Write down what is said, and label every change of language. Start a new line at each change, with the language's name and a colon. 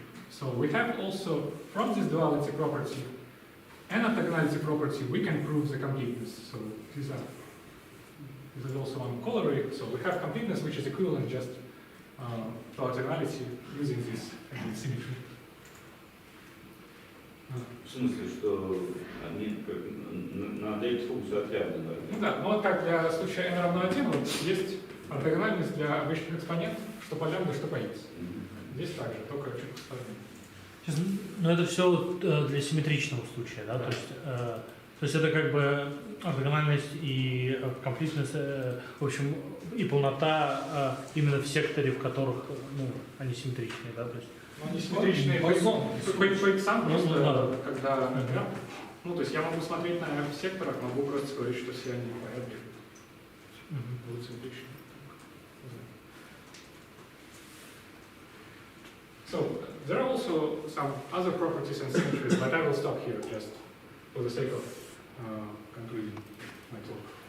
English: So we have also, from this duality property and orthogonality property, we can prove the completeness. So this is also one corollary. So we have completeness which is equivalent just to orthogonality using this symmetry.
Russian: В смысле, что они надо функцию от лямбда. Ну да, но вот как для случая n равно 1, вот есть ортогональность для обычных экспонентов, что по лямбда, что по x. Здесь также, только чуть посложнее. Но это все для симметричного случая, да? Да. То есть это как бы ортогональность и комплексность, в общем, и полнота именно в секторе, в которых они симметричные, да? То есть, Они симметричные по иксам, просто когда, то есть я могу смотреть на секторах, могу просто сказать, что все они по будут симметричны.
English: So there are also some other properties and symmetries, but I will stop here just for the sake of concluding my talk.